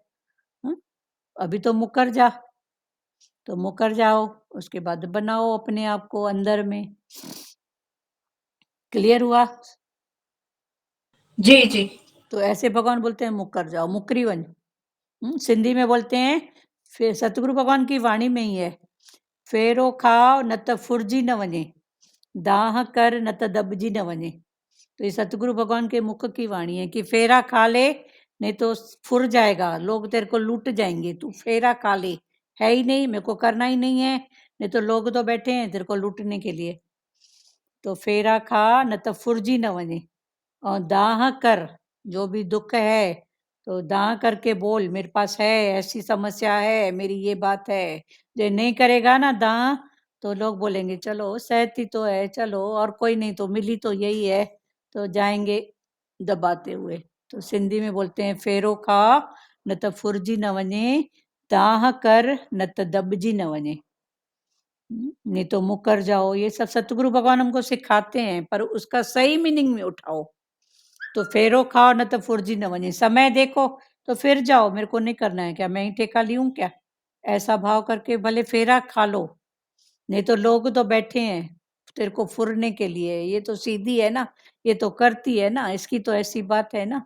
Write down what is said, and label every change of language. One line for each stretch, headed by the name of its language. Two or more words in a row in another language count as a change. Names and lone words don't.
Hindi: अभी तो मुकर जा, तो मुकर जाओ, उसके बाद बनाओ अपने आप को अंदर में। क्लियर हुआ? जी जी। तो ऐसे भगवान बोलते हैं मुकर जाओ, मुकरी वन। सिंधी में बोलते हैं, फिर सतगुरु भगवान की वाणी में ही है,
Sindhi: फेरो खाओ न त फुरजी न वने, दाह कर न त दबजी न वने।
Hindi: तो ये सतगुरु भगवान के मुख की वाणी है कि फेरा खा ले, नहीं तो फुर जाएगा, लोग तेरे को लूट जाएंगे, तू फेरा खा ले, है ही नहीं, मेरे को करना ही नहीं है, नहीं तो लोग तो बैठे हैं तेरे को लूटने के लिए। तो
Sindhi: फेरा खा न तो फुरजी न वने,
Hindi: और दाह कर, जो भी दुख है तो दाह करके बोल, मेरे पास है, ऐसी समस्या है, मेरी ये बात है। जो नहीं करेगा ना दाह, तो लोग बोलेंगे चलो सहती तो है, चलो और कोई नहीं तो मिली तो यही है, तो जाएंगे दबाते हुए। तो सिंधी में बोलते हैं
Sindhi: फेरो खा न तो फुरजी न वने, दाह कर न तो दबजी न वने,
Hindi: नहीं तो मुकर जाओ। ये सब सतगुरु भगवान हमको सिखाते हैं, पर उसका सही मीनिंग में उठाओ। तो
Sindhi: फेरो खाओ न तो फुर्जी न वने,
Hindi: समय देखो तो फिर जाओ, मेरे को नहीं करना है क्या, मैं ही ठेका लूं क्या, ऐसा भाव करके भले फेरा खा लो, नहीं तो लोग तो बैठे हैं तेरे को फुरने के लिए, ये तो सीधी है ना, ये तो करती है ना, इसकी तो ऐसी बात है ना।